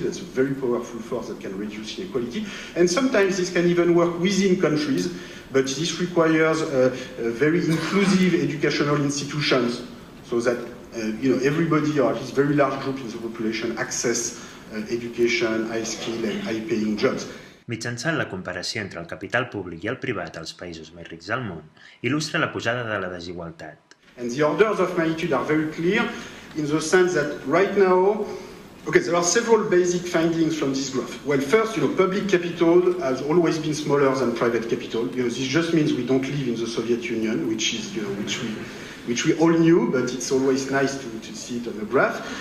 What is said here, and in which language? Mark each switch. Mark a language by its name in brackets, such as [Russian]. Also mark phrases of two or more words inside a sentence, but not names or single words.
[English] That's a very powerful force that can reduce inequality. And sometimes this can even work within countries, but this requires very inclusive educational institutions, so that everybody, or at least very large group in the population, access education, high skill and high paying jobs. [Catalan] Mitjançant la comparació entre el capital públic i el privat als països més rics del món, il·lustra la pujada de la desigualtat. [English] And the orders of magnitude are very clear in the sense that right now, there are several basic findings from this graph. Well, first, public capital has always been smaller than private capital. This just means we don't live in the Soviet Union, which we all knew, but it's always nice to see it on the graph.